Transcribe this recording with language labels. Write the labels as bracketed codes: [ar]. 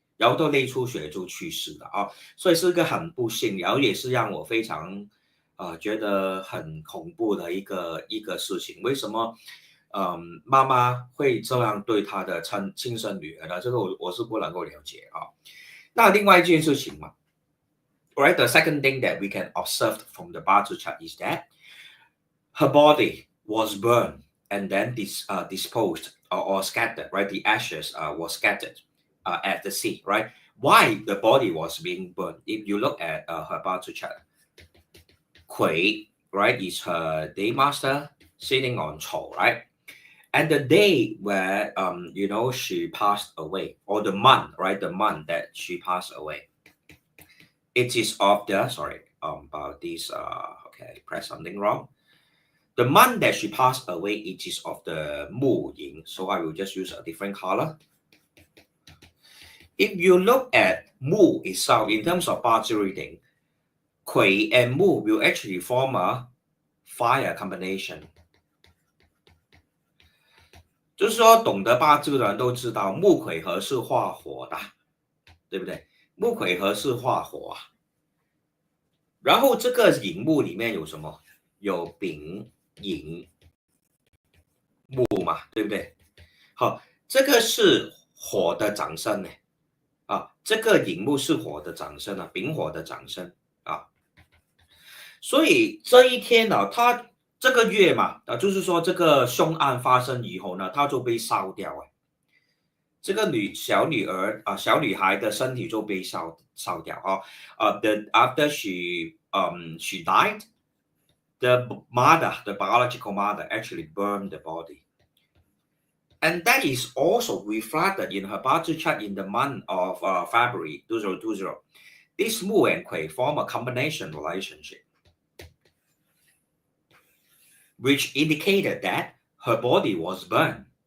[zh] 然后都内出血就去世了啊，所以是个很不幸，然后也是让我非常觉得很恐怖的一个事情。为什么妈妈会这样对她的亲生女儿呢？这个我是不能够了解啊。那另外一件事情嘛， [en] right, the second thing that we can observe from the Bazi chart is that her body was burned and then disposed or scattered, right? The ashes was scattered at the sea, right? Why the body was being burned? If you look at her Bazi chart, Kui, right, is her day master sitting on Chou, right? And the day where she passed away, or the month, right, the month that she passed away, it is of the about this okay, press something wrong. The month that she passed away, it is of the Mu Yin, so I will just use a different color. If you look at Mu itself in terms of Bazi reading, Kui and Mu will actually form a fire combination. [zh] 就是说，懂得八字的人都知道，木癸合是化火的，对不对？木癸合是化火啊。然后这个寅木里面有什么？有丙寅木嘛，对不对？好，这个是火的长生呢，啊，这个寅木是火的长生啊，丙火的长生啊。所以这一天呢，他这个月嘛，就是说这个凶案发生以后呢，他就被烧掉了。这个小女儿小女孩的身体就被烧掉啊。 [en] After she died, the biological mother, actually burned the body, and that is also reflected in her Bazi chart in the month of February 2020. This Mu and Kui form a combination relationship, which indicated that her body was burned.